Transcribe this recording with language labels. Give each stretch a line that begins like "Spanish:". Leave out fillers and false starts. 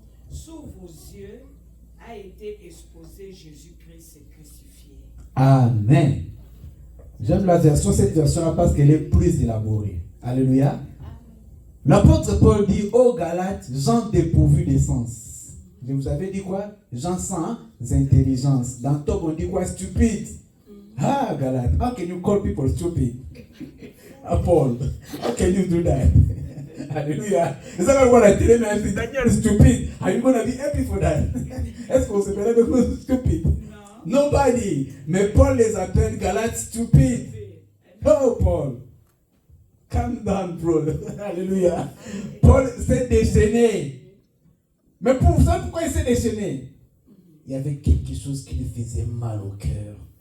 French: Sous vos yeux a été exposé Jésus-Christ crucifié. Amen. J'aime cette version-là parce qu'elle est plus élaborée. Alléluia. L'apôtre Paul dit aux Galates, gens dépourvus d'essence. Je vous avais dit quoi? Gens sans intelligence. Dans Tob, on dit quoi? Stupide.
English: Ah, Galates, how can you call people stupid? Ah, Paul, how can you do that? Hallelujah. Is that what I tell him? Daniel is stupid. Are you going to be happy for that?
French: Est-ce qu'on se fait de stupide? Non.
English: Nobody.
French: Mais Paul les appelle Galates stupides.
English: Oh, Paul. Calm down, bro.
French: Alléluia. Paul s'est déchaîné. Mais pour ça, pourquoi il s'est déchaîné? Il y avait quelque chose qui lui faisait mal au cœur.